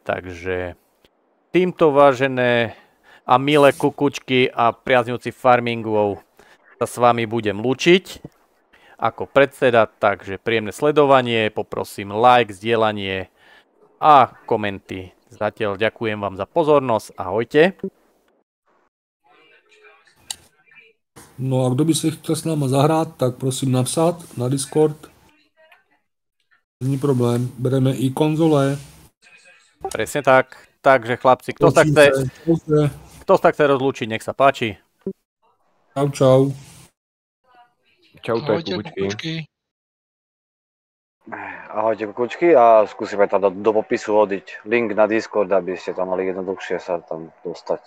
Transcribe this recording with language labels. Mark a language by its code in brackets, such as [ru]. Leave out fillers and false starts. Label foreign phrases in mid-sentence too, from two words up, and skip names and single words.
[sk] Takže týmto, vážené a milé kukučky a priaznivci farmingov, sa s vami budem lúčiť ako predseda, takže príjemné sledovanie, poprosím like, zdieľanie a komenty. Zatiaľ ďakujem vám za pozornosť, ahojte. [cs] No a kdo by si chtěl s náma zahrát, tak prosím napsat na Discord. Není problém, bereme i konzole. [sk] Presne tak, takže chlapci, kto sa chce rozlúčiť, nech sa páči. Čau, čau. Čau, to je kukučky. Ahojte kukučky a skúsime tam do popisu hodiť link na Discord, aby ste tam mali jednoduchšie sa tam dostať.